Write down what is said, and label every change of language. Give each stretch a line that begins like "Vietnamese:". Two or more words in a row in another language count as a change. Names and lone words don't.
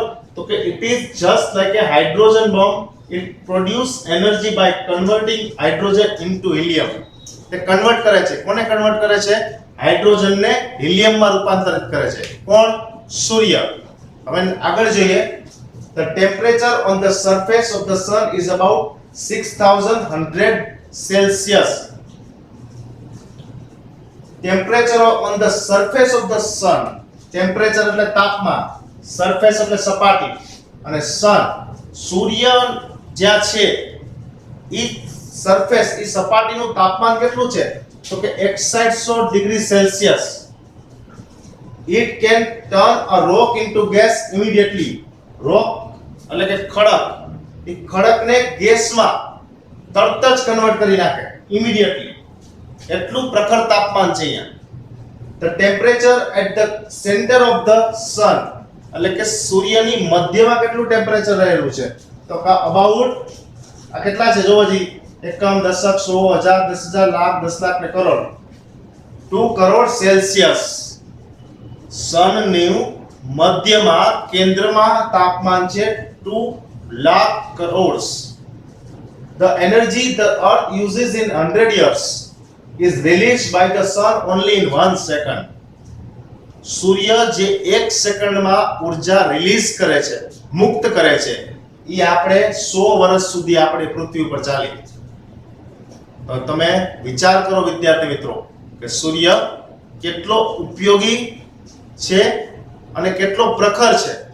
Gujarati: તો કે
English: it is just like a hydrogen bomb. it produce energy by converting hydrogen into helium.
Gujarati: તે કન્વર્ટ કરે છે. કોને કન્વર્ટ કરે છે? હાઇડ્રોજનને હિલિયમમાં રૂપાંતરિત કરે છે. કોણ? સૂર્ય. હવે આગળ જોઈએ.
English: The temperature on the surface of the sun is about 6,100 Celsius. Temperature on the surface of the sun.
Gujarati: Temperature એટલે તાપમાન, surface એટલે સપાટી, અને sun સૂર્ય જ્યાં છે ઈ સરફેસ ઈ સપાટીનું તાપમાન કેટલું છે? તો કે 6100
English: degree Celsius. It can turn a rock into gas immediately.
Gujarati: rock એટલે કે ખડક, એ ખડકને ગેસમાં તરત જ કન્વર્ટ કરી નાખે ઇમિડિયેટલી. એટલું પ્રખર તાપમાન છે અહીંયા.
English: The temperature at the center of the sun
Gujarati: એટલે કે સૂર્યની મધ્યમાં કેટલું ટેમ્પરેચર રહેલું છે? તો અબાઉટ આ કેટલા છે? જોવો જી, એકમ, દશક, 100, 1000, 10,000, લાખ, 10 લાખ ને કરોડ. 2 કરોડ સેલ્સિયસ. સનનું મધ્યમાં કેન્દ્રમાં તાપમાન છે 2 લાખ કરોડ.
English: The energy the earth uses in 100 years is released by the sun only in 1 second.
Gujarati: સૂર્ય જે 1 સેકન્ડમાં ઉર્જા રિલીઝ કરે છે, મુક્ત કરે છે, એ આપણે 100 વર્ષ સુધી આપણે પૃથ્વી ઉપર ચાલી. તો તમે વિચાર કરો વિદ્યાર્થી મિત્રો કે સૂર્ય કેટલો ઉપયોગી છે અને કેટલો પ્રખર છે.